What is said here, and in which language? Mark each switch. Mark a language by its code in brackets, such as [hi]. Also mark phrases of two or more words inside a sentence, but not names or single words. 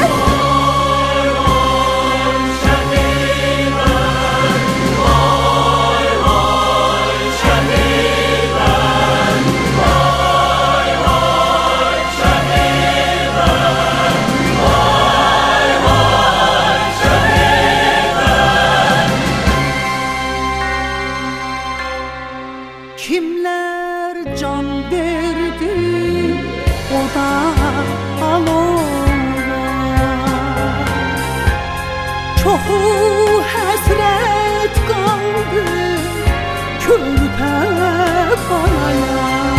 [tr] Vay vay şehitler, vay vay şehitler, vay vay şehitler, vay vay şehitler. [az] Kimler can verdi o da alora, çoxu həsrət qaldı körpə balaya.